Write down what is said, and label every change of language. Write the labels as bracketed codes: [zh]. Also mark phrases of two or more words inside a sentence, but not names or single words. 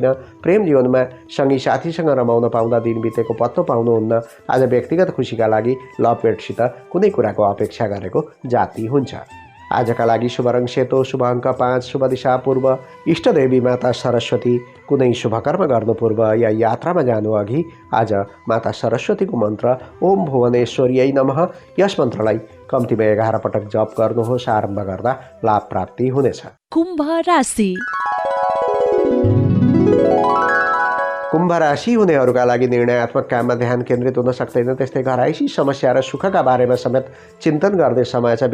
[ne] प्रेम जीवनमा सँगी साथीसँग रमाउन पाउँदा दिन बितेको पत्तो पाउनुहुन्न। आज व्यक्तिगत खुसीका लागि लभपेटसित कुनै कुराको अपेक्षा गरेको जाति हुन्छ। आजका लागि शुभ रङ सेतो, शुभ अङ्क 5, शुभ दिशा पूर्व, इष्टदेवी माता सरस्वती। कुनै शुभ कर्म गर्नु पूर्व या यात्रामा जानु अघि आज माता सरस्वतीको मन्त्र [sa] ओम भुवनेश्वर्यै नमः, [ne] यस मन्त्रलाई कम्तीमा 11 पटक जप गर्नुहोस्। आरम्भ गर्दा लाभ प्राप्ति हुनेछ। कुम्भ राशि। कुम्भ राशि हुनेहरूका लागि निर्णयात्मक काममा ध्यान केन्द्रित हुन सक्दैन। त्यस्तै घराइसी समस्या र सुखका बारेमा समेत चिन्तन गर्ने समय छ।